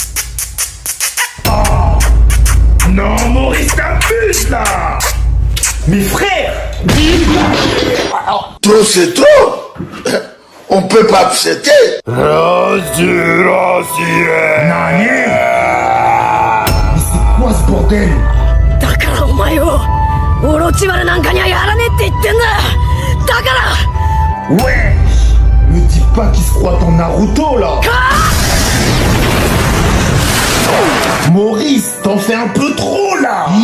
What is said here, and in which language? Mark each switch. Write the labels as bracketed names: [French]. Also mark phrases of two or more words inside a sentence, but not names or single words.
[French] Non, Maurice, t'abuses là. Mais frère! Trop, c'est trop. On peut pas accepter. Quoi ce bordel? [Japanese] だからお前をオロチマルなんかにはやらねえって言ってんだだから [French] Wesh. Me dis pas qu'il se croit en Naruto là. Maurice, t'en fais un peu trop là.